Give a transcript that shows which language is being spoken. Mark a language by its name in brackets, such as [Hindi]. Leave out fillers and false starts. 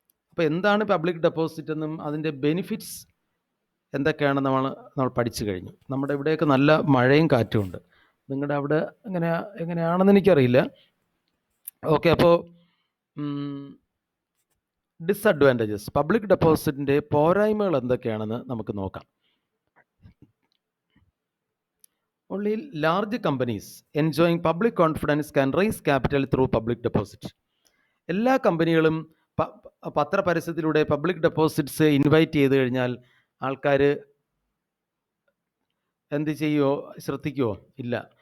[Malayalam] അപ്പോൾ എന്താണ് public deposit എന്നും അതിൻ്റെ ബെനിഫിറ്റ്സ് എന്തൊക്കെയാണെന്ന് നമ്മൾ പഠിച്ചു കഴിഞ്ഞു. നമ്മുടെ ഇവിടെയൊക്കെ നല്ല മഴയും കാറ്റും ഉണ്ട്. നിങ്ങളുടെ അവിടെ എങ്ങനെയാണെന്ന് എനിക്കറിയില്ല. ഓക്കെ, അപ്പോൾ ഡിസ്അഡ്വാൻറ്റേജസ്, പബ്ലിക് ഡെപ്പോസിറ്റിൻ്റെ പോരായ്മകൾ എന്തൊക്കെയാണെന്ന് നമുക്ക് നോക്കാം. [English] Only large companies enjoying public confidence can raise capital through public deposit. [Malayalam] എല്ലാ കമ്പനികളും പത്രപരസ്യത്തിലൂടെ പബ്ലിക് ഡെപ്പോസിറ്റ്സ് ഇൻവൈറ്റ് ചെയ്ത് കഴിഞ്ഞാൽ ആൾക്കാർ എന്ത് ചെയ്യുമോ? ശ്രദ്ധിക്കുമോ? ഇല്ല.